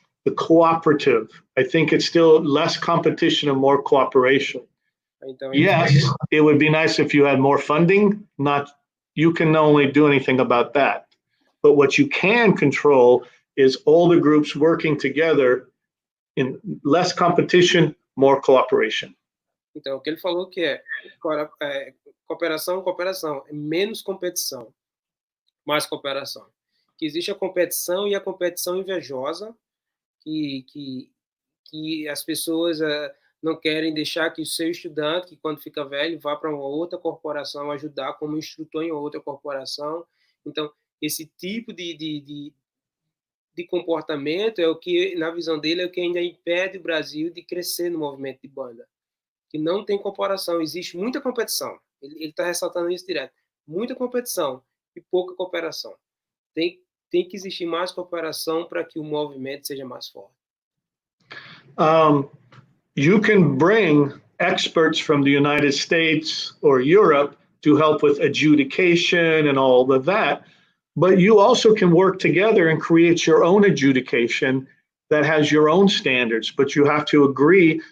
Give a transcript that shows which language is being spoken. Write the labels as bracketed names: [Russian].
[English] The cooperative, I think it's still less competition and more cooperation. Yes, it would be nice if you had more funding. You can only do anything about that. But what you can control is all the groups working together in less competition, more cooperation. [Portuguese] Então, o que ele falou que cooperação, é menos competição, mais cooperação. Que existe a competição e a competição invejosa, que as pessoas não querem deixar que o seu estudante, que quando fica velho, vá para uma outra corporação ajudar como instrutor em outra corporação. Então, esse tipo de comportamento é o que, na visão dele, é o que ainda impede o Brasil de crescer no movimento de banda. Que não tem comparação, existe muita competição. Ele está ressaltando isso direto. Muita competição e pouca cooperação. Tem que existir mais cooperação para que o movimento seja mais forte. [English] You can bring experts from the United States or Europe to help with adjudication and all of that, but you also can work together and create your own adjudication that has your own standards, but you have to agree.